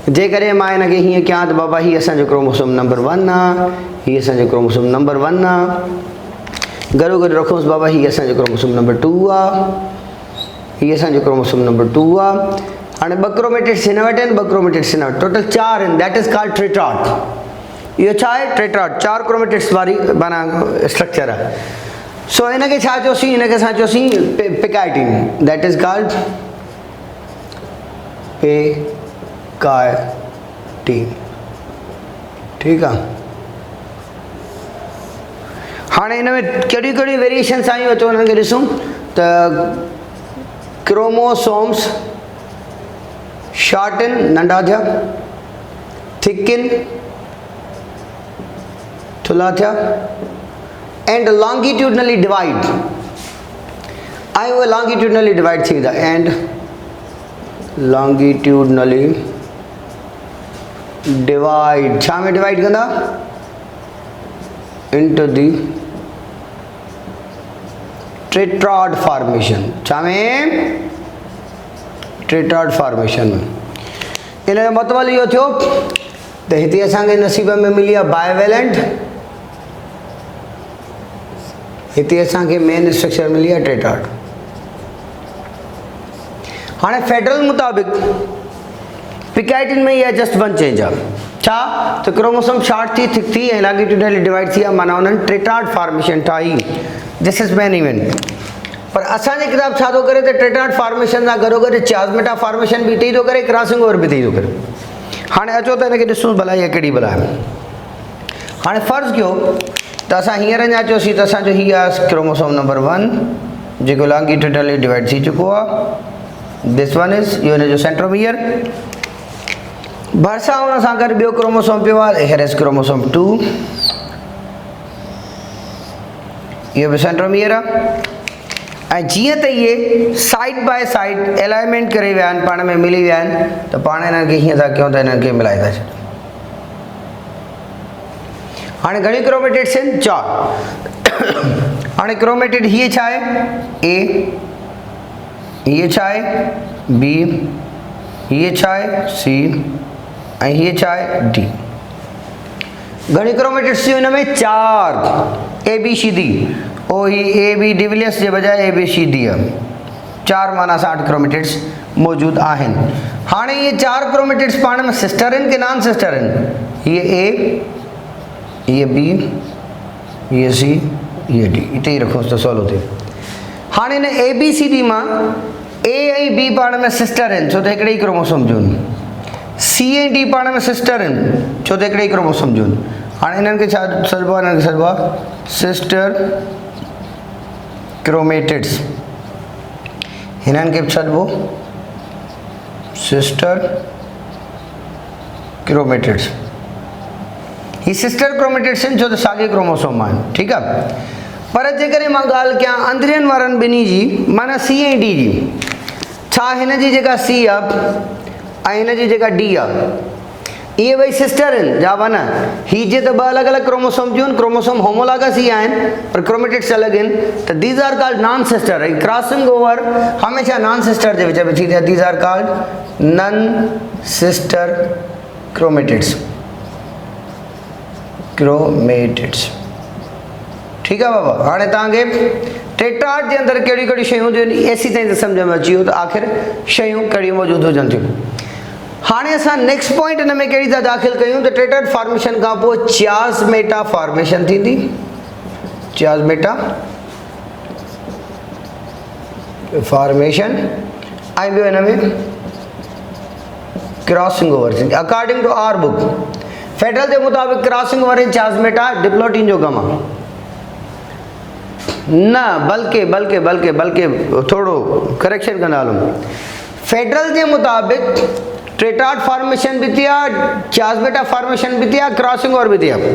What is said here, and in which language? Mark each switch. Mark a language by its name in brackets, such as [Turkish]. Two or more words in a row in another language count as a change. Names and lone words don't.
[Sindhi] जे करे मां हिनखे हीअं कयां त बाबा हीअ असांजो क्रोमोसोम नंबर 1 आहे, हीअ असांजो क्रोमोसोम नंबर 1 आहे। गॾो गॾु रखोसि बाबा हीअ असांजो क्रोमोसोम नंबर 2 आहे, हीअ असांजो क्रोमोसोम नंबर 2 आहे। हाणे 2 क्रोमेटिड्स हिन वटि आहिनि, 2 क्रोमेटिड्स हिन वटि, टोटल 4 आहिनि, [English] that is called tetrad. इहो छा आहे? [Sindhi] टेट्राड, 4 क्रोमेटिड्स वारी माना स्ट्रक्चर आहे। सो हिनखे छा चयोसीं? हिनखे असां चयोसीं पिकाइटिन, [English] that is called pachytene. [Sindhi] ठीकु आहे। हाणे हिन में कहिड़ियूं कहिड़ियूं वेरिएशन्स आयूं अचो हुननि खे ॾिसूं त [English] chromosomes shorten [Sindhi] नंढा थिया, थिकन थुल्हा थिया, [English] and longitudinally divide, [Sindhi] ऐं उहे [English] longitudinally divide [Sindhi] थी वेंदा, [English] and longitudinally divide [Sindhi] छा में डिवाइड कंदा? [English] into the tetrad formation. [Sindhi] छा में? [English] tetrad formation [Sindhi] में। इन जो मतिलबु इहो थियो त हिते असांखे नसीब में मिली आहे बायोवेलेंट, हिते असांखे [English] main structure [Sindhi] मिली आहे टेट्राड। हाणे फेडरल मुताबिक़ पिकाइटिन में इहा [English] just 1 change [Sindhi] आहे। छा? त क्रोमोसोम शॉर्ट थी, थिक थी, ऐं [English] longitudinally divide [Sindhi] थी आहे, माना उन्हनि [English] tetrad formation [Sindhi] ठाही। [English] this is main event. [Sindhi] पर असांजी किताब छा थो करे त [English] tetrad formation [Sindhi] सां गॾो गॾु [English] chiasmata formation [Sindhi] बि हिते ई थो करे, [English] crossing over [Sindhi] बि हिते ई थो करे। हाणे अचो त हिनखे ॾिसूं भला इहा कहिड़ी भला आहे। हाणे फ़र्ज़ु कयो त असां हींअर अञा चयोसीं त असांजो हीअ आहे क्रोमोसोम नंबर 1 जेको [English] longitudinally divide [Sindhi] थी चुको आहे। [English] this one is, [Sindhi] इहो हिनजो सेंट्रोमियर। भरिसां हुन सां गॾु ॿियो क्रोमोसोम पियो आहे, [English] here is chromosome 2, [Sindhi] इहो बि सेंट्रोमियर आहे। ऐं जीअं त इहे [English] side by side alignment [Sindhi] करे विया आहिनि, पाण में मिली विया आहिनि, त पाण हिननि खे हीअं था कयूं त हिननि खे मिलाए था छॾियूं। हाणे घणी क्रोमेटिड्स आहिनि? 4। हाणे क्रोमेटिड हीअ छा आहे? ए, हीअ छा आहे? बी, हीअ छा आहे? सी, ऐं हीअ छा आहे? डी। घणी क्रोमेटिड्स थियूं हिन में? 4। ए बी सी डी। ओ ही ए बी डिविलियर्स जे बजाय ए बी सी डी आहे। 4 माना 60 क्रोमेटिड्स मौजूद आहिनि। हाणे ये 4 क्रोमेटिड्स पाण में सिस्टर आहिनि कि [English] non sister [Sindhi] आहिनि? ये ए, ये बी, ये सी, ये डी। इते ई रखोसि त सवलो थिए। हाणे हिन ए बी सी डी मां ए ऐं बी पाण में सिस्टर आहिनि, छो त हिकिड़े ई क्रोमोसोम जूं आहिनि। सी ऐं डी पाण में सिस्टर आहिनि, छो त हिकिड़े ई क्रोमोसोम जूं आहिनि। हाणे हिननि खे छा सॾिबो आहे? हिननि खे सॾिबो आहे [English] sister chromatids. [Sindhi] हिननि खे सॾिबो [English] sister chromatids. [Sindhi] ही [English] sister chromatids [Sindhi] आहिनि छो त साॻे क्रोमोसोम आहिनि। ठीकु आहे। पर जेकॾहिं मां ॻाल्हि कयां अंदरियनि वारनि ॿिन्ही जी, माना सी ऐं डी जी, छा हिन जी जेका सी आहे ऐं हिन जी जेका डी आहे, इहे ॿई सिस्टर आहिनि? जवाबु आहे न। ही जे त 2 अलॻि अलॻि क्रोमोसोम जूं आहिनि, क्रोमोसोम होमोलॉगस ई आहिनि पर क्रोमेटिड्स अलॻि आहिनि, त [English] these are called non sister. [Sindhi] ऐं [English] crossing over [Sindhi] हमेशह [English] non sister [Sindhi] जे विच में थी थिए। [English] these are called non sister chromatids. [Sindhi] ठीकु आहे बाबा। हाणे तव्हांखे टेट्राड जे अंदरि कहिड़ियूं कहिड़ियूं शयूं हूंदियूं आहिनि एसी ताईं त सम्झ में अची वियो त आख़िर शयूं कहिड़ियूं मौजूदु हुजनि थियूं। हाणे असां [English] next point [Sindhi] हिन में कहिड़ी था दाख़िल कयूं त [English] tetrad formation [Sindhi] खां पोइ [English] chiasmata formation [Sindhi] थींदी। [English] chiasmata formation [Sindhi] ऐं ॿियो हिन में [English] crossing over [Sindhi] थींदी। [English] according to our book [Sindhi] फेडरल जे मुताबिक़ [English] crossing over in chiasmata diplotene [Sindhi] जो कमु आहे न, बल्कि थोड़ो करेक्शन कंदा हलूं। फेडरल जे मुताबिक़ [English] tetrad formation [Sindhi] भी थी आहे, [English] chiasmata formation [Sindhi] भी थी आहे, [English] crossing over [Sindhi] भी थी आहे।